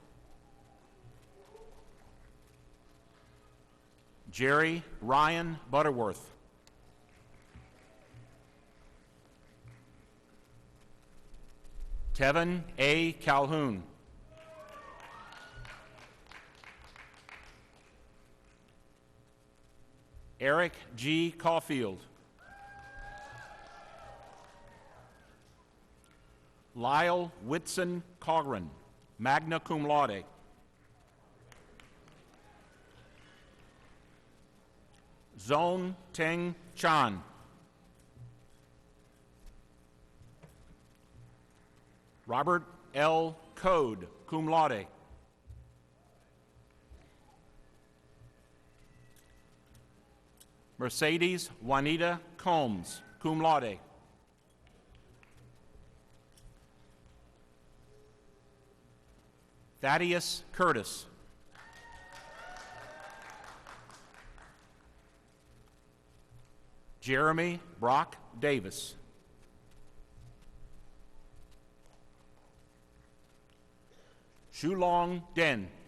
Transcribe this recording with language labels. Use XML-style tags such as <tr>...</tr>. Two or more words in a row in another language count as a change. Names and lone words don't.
<en>Jerry Ryan Butterworth. Tevin A. Calhoun. Eric G. Caulfield. Lyle Whitson Cogran,</en> <la>magna cum laude.</la> <en>Zone Teng Chan. Robert L. Code,</en> <la>cum laude.</la> <en>Mercedes Juanita Combs,</en> <la>cum laude.</la> <en>Thaddeus Curtis. Jeremy Brock Davis. Shulong Den.</en>